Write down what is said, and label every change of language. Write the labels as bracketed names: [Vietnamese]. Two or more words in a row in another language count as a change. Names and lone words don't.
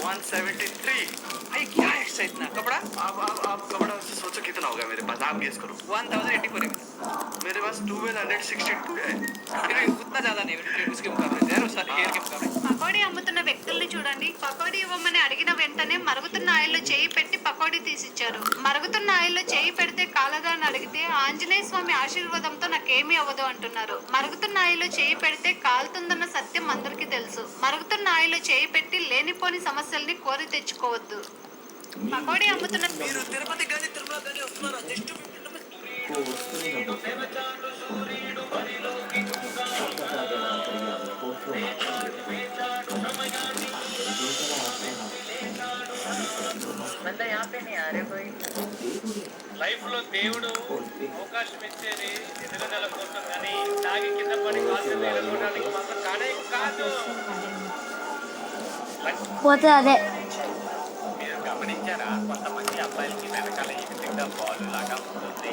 [Hindi] 73। भाई क्या है इससे इतना कपड़ा? आप कपड़ा सोचो कितना होगा मेरे पास, आप गेस करो। 1084 है। मेरे पास 1262 है। फिर भी उतना ज्यादा नहीं है उसके मुकाबले, यार उस हेयर के मुकाबले। [Telugu] పకోడీ అమ్ముతున్న వ్యక్తుల్ని చూడండి. పకోడీ ఇవ్వమని అడిగిన వెంటనే మరుగుతున్న ఆయిల్లో చేయి పెట్టి పకోడీ తీసిచ్చారు. మరుగుతున్న ఆయిల్లో చేయి పెడితే కాలదా అని అడిగితే ఆంజనేయ స్వామి ఆశీర్వాదంతో నాకేమీ అవ్వదు అంటున్నారు. మరుగుతున్న ఆయిల్లో చేయి పెడితే కాలుతుందన్న సత్యం అందరికీ తెలుసు. మరుగుతున్న ఆయిల్లో చేయి పెట్టి లేనిపోని సమస్యల్ని కోరి తెచ్చుకోవద్దు. పకోడీ అమ్ముతున్న మీరు తిరుపతి కానీ తిరుమల కానీ వస్తున్నారా? జస్ట్ [Hindi] बंदा यहाँ पे नहीं आ रहे कोई। [Telugu] లైఫ్ లో దేవుడు అవకాశం ఇచ్చేది ఎదుగుదల కోసం కానీ తాగి కింద పడి కాసు వేలుకోవడానికి మాత్రం కానే కాదు. పోతే అదే మీరు గమనించారా, కొంతమంది అబ్బాయిలకి వెనకాల ఈ విధంగా బాల్ లాగా ఉంటుంది.